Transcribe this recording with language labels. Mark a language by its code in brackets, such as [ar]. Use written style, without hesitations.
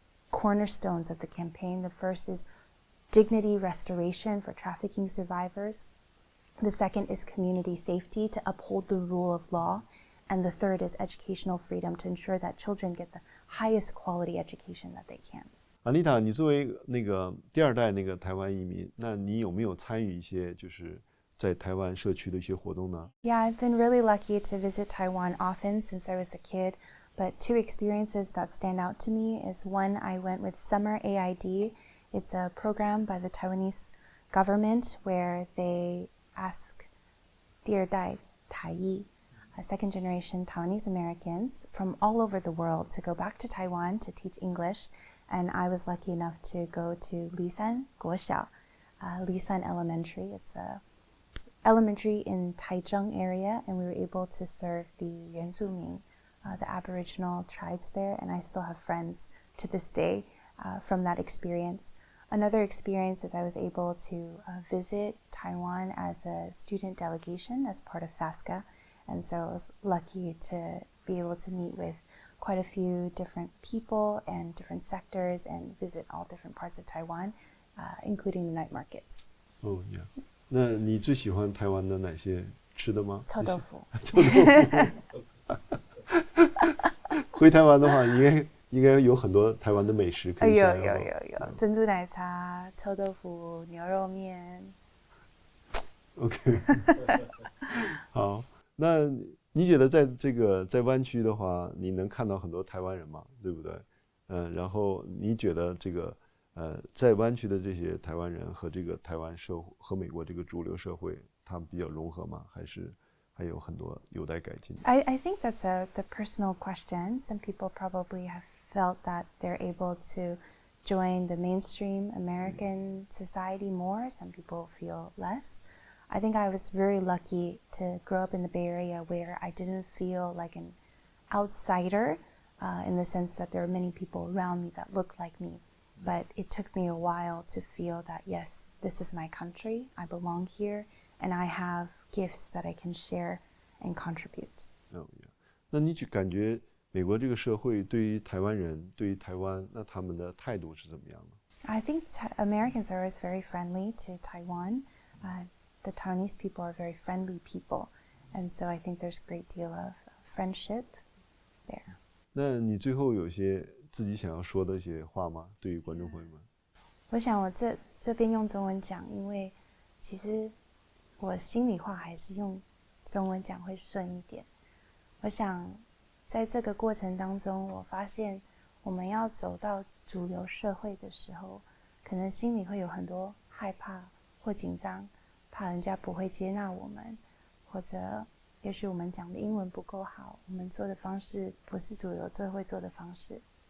[en] cornerstones of the campaign. The first is dignity restoration for trafficking survivors. The second is community safety to uphold the rule of law. And the third is educational freedom to ensure that children get the highest quality education that they can. [zh] Anita， 你作为那个第二代那个台湾移民，那你有没有参与一些就是在台湾社区的一些活动呢？ [en] Yeah, I've been really lucky to visit Taiwan often since I was a kid. But two experiences that stand out to me is one, I went with Summer AID. It's a program by the Taiwanese government where they ask [zh] 第二代台裔 [en] second-generation Taiwanese Americans from all over the world to go back to Taiwan to teach English. And I was lucky enough to go to Lisan 国小, Lisan Elementary. It's the elementary in Taichung area, and we were able to serve the 原住民, the Aboriginal tribes there, and I still have friends to this day from that experience. Another experience is I was able to visit Taiwan as a student delegation as part of FASCA. And so I was lucky to be able to meet with quite a few different people and different sectors and visit all different parts of Taiwan, including the night markets. Oh, yeah. [zh] 那你最喜欢台湾的哪些吃的吗？臭豆腐。臭豆腐。回台湾的话，应该有很多台湾的美食可以享用。有珍珠奶茶、臭豆腐、牛肉面。 OK 好，那你觉得在湾区的话，你能看到很多台湾人吗？对不对？然后你觉得在湾区的这些台湾人和这个台湾社会和美国这个主流社会，他们比较融合吗？还是还有很多有待改进？ [en] I think that's the personal question. Some people probably have felt that they're able to join the mainstream American society more. Some people feel less. I think I was very lucky to grow up in the Bay Area where I didn't feel like an outsider in the sense that there are many people around me that look like me. But it took me a while to feel that, yes, this is my country, I belong here, and I have gifts that I can share and contribute. Oh, yeah. [zh] 那你感觉美国这个社会对于台湾人，对于台湾，那他们的态度是怎么样的？ [en] I think Americans are always very friendly to Taiwan. The Taiwanese people are very friendly people, and so I think there's a great deal of friendship there. [zh] 那你最后有些自己想要说的一些话吗？对于观众朋友们？我想我这边用中文讲，因为其实我心里话还是用中文讲会顺一点。我想在这个过程当中，我发现我们要走到主流社会的时候，可能心里会有很多害怕或紧张，怕人家不会接纳我们，或者也许我们讲的英文不够好，我们做的方式不是主流最会做的方式。